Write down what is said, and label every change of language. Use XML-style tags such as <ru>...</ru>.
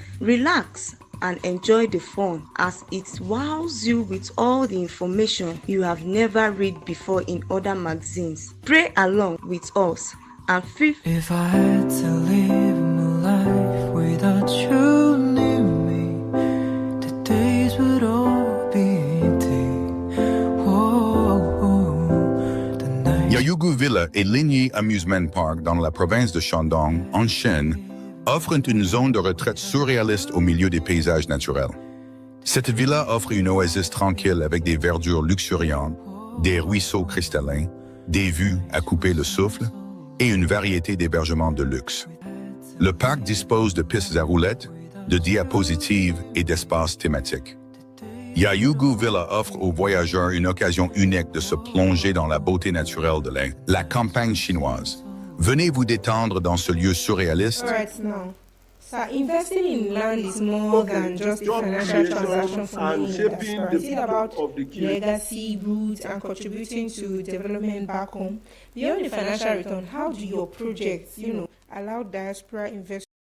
<en>Relax and enjoy the fun as it wows you with all the information you have never read before in other magazines. Pray along with us and feel. If I had to live my life without you near me, the days would all be empty. The night.</en> <fr>Yayugu Villa et Ligny Amusement Park dans la province de Shandong, en Chine, offre une zone de retraite surréaliste au milieu des paysages naturels. Cette villa offre une oasis tranquille avec des verdures luxuriantes, des ruisseaux cristallins, des vues à couper le souffle et une variété d'hébergements de luxe. Le parc dispose de pistes à roulettes, de diapositives et d'espaces thématiques. Yayugu Villa offre aux voyageurs une occasion unique de se plonger dans la beauté naturelle de la campagne chinoise. Venez vous détendre dans ce lieu surréaliste.</fr> <en>All right, now. So investing in land is more than just a financial transaction for me. It's about legacy, roots, and contributing to development back home. Beyond the financial return, how do your projects, allow diaspora investors?</en>